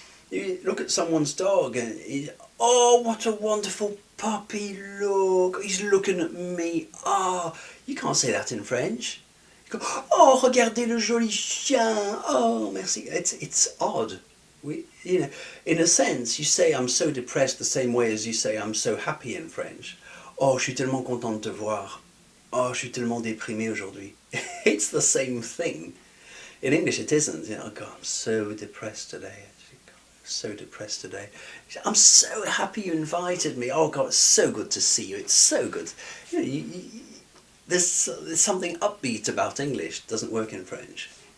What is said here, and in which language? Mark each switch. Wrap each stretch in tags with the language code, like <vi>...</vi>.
<en>You look at someone's dog and oh, what a wonderful puppy, look, he's looking at me. Oh, you can't say that in French. You go,</en> <fr>"Oh, regardez le joli chien. Oh, merci."</fr> <en>It's odd. In a sense, you say "I'm so depressed" the same way as you say "I'm so happy" in French.</en> <fr>"Oh, je suis tellement content de te voir. Oh, je suis tellement déprimé aujourd'hui."</fr> <en>It's the same thing. In English it isn't. Oh God, I'm so depressed today. So depressed today. "I'm so happy you invited me. Oh God, it's so good to see you. It's so good." There's something upbeat about English. It doesn't work in French.</en>